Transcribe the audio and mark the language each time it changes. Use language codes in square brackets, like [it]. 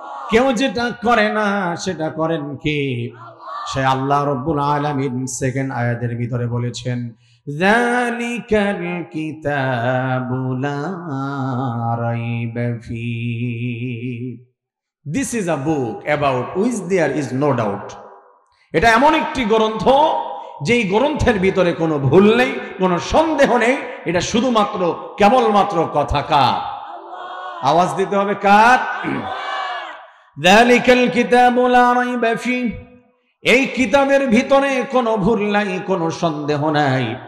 [bn] কেউ যেটা করে না সেটা করেন কে? সে আল্লাহ রাব্বুল আলামিন সেকেন্ড আয়াতের ভিতরে বলেছেন, [ar] যালিকাল কিতাবু লা রাইবা ফীহি। [en] This is a book about which there is no doubt. [bn] এটা এমন একটি গ্রন্থ যেই গ্রন্থের ভিতরে কোনো ভুল নেই, কোনো সন্দেহ নেই। এটা শুধুমাত্র কেবলমাত্র কথা কার? আওয়াজ দিতে হবে কার? [ar] যালিকাল কিতাবু লা রাইবা ফীহি। [bn] এই কিতাবের ভিতরে কোনো ভুল নাই, কোনো সন্দেহ নাই।